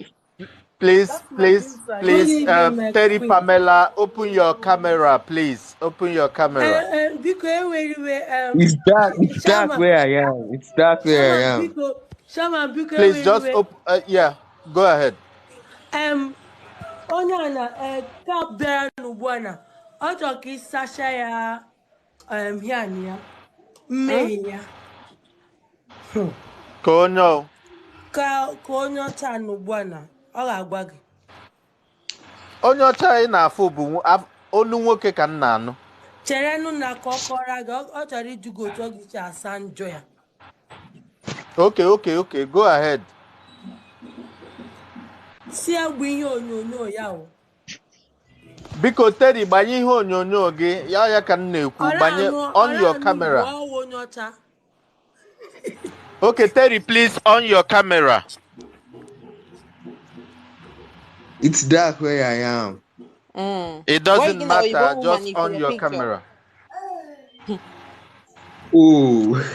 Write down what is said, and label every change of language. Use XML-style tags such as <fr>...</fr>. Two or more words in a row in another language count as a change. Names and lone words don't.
<en>please, That's please, Medusa. Good please. evening, Terry Queen. Pamela, open your camera, please. Open your camera. Biko, anyway, It's dark Shama, where I am. It's dark where I am.</en> <ig>Biko,</ig> <en>Please just anyway, open. Yeah, go ahead.</en> <ig>onye a na ka bịara n'ugbu a na ọ chọrọ ka ịsacha ya hịa ya Hmm? mmehie ya. Kono. ka onye ọcha nọ ugbu a na ọ ga-agwa gị. Onye ọcha ị na-afụ bụ olu nwoke ka m na-anụ. Cherenụ na ka ọ kọrọ gị, ọ chọrọ ịjụ gị otu ọ gị si asa njọ ya.</ig> <en>Okay, go ahead.</en> <ig>Si egbu ihe onyonyo ya o. Biko Terry, gbanye ihe onyonyo gị ya ka m na-ekwu, gbanye</ig> <en>on your camera.</en> <ig>Onye ọcha.</ig> <en>Okay, Terry, please on your camera. It's dark where I am. It doesn't matter, just on your camera. Oh.</en>